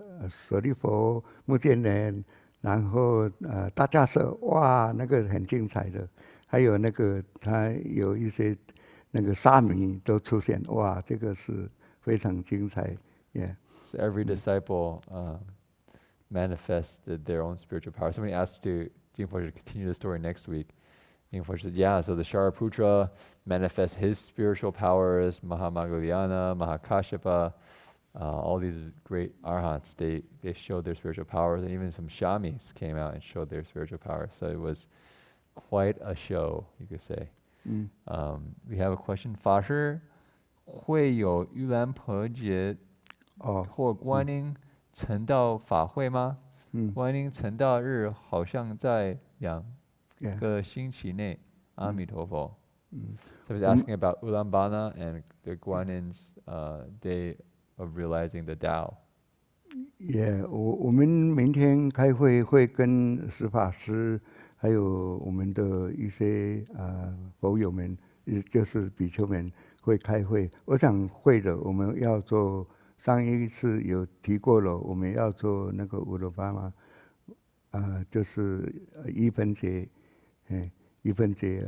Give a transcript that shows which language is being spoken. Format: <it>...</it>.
<zh>舍利佛、目犍连，然后大迦叶，哇，那个很精彩的。还有那个他有一些那个沙弥都出现，哇，这个是非常精彩。</zh> <en>Yeah. So every disciple manifested their own spiritual power. Somebody asked Jing Fo to continue the story next week. Jing Fo said, yeah, so the Shariputra manifests his spiritual powers, Mahamoggaliyana, Mahakashyapa, all these great arhats, they showed their spiritual powers, and even some shamis came out and showed their spiritual powers. So it was quite a show, you could say. We have a question.</en> <zh>法师会有盂兰盆节或观音成道法会吗？观音成道日好像在2个星期内。阿弥陀佛。</zh> <en>So he's asking about Ulambana and the Guanin's day of realizing the Tao.</en> <zh>Yeah, 我们明天开会会跟石法师还有我们的一些佛友们，就是比丘们会开会。我想会的，我们要做，上一次有提过了，我们要做那个乌罗巴嘛，就是一分节，一分节。</zh>